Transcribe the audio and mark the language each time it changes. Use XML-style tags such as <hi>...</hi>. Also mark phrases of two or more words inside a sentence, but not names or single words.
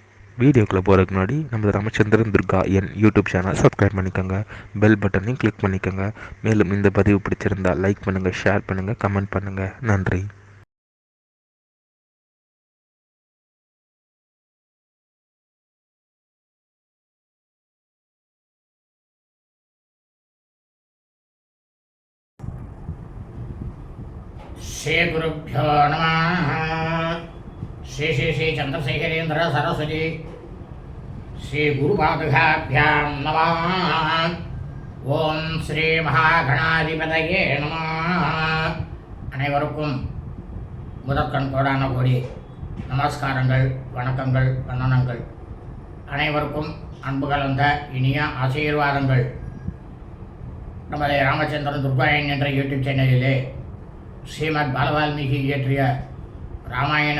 <ta>வீடியோக்குள்ளே போகிறதுக்கு முன்னாடி நம்ம ராமச்சந்திரன் துர்கா என் யூடியூப்</ta> <en>channel subscribe</en> <ta>பண்ணிக்கோங்க,</ta> <en>bell button click</en> <ta>பண்ணிக்கோங்க. மேலும் இந்த பதிவு பிடிச்சிருந்தால் லைக் பண்ணுங்கள், ஷேர் பண்ணுங்கள், கமெண்ட் பண்ணுங்கள். நன்றி.</ta> <sa>श्री गुरुभ्यो नमः। श्री श्री श्री चंद्रशेखरेन्द्र सरस्वती श्री गुरुपादुकाभ्यां नमः। ओम श्री महागणाधिपतये नमः।</sa> <ta>அனைவருக்கும் முதற்கண் கோடான கோடி நமஸ்காரங்கள், வணக்கங்கள், வந்தனங்கள். அனைவருக்கும் அன்பு கலந்த இனிய ஆசீர்வாதங்கள். நமது ராமச்சந்திரன் துர்காயன் என்ற யூடியூப் சேனலிலே ஸ்ரீமத் பாலவால்மீகி இயற்றிய ராமாயணம்</ta>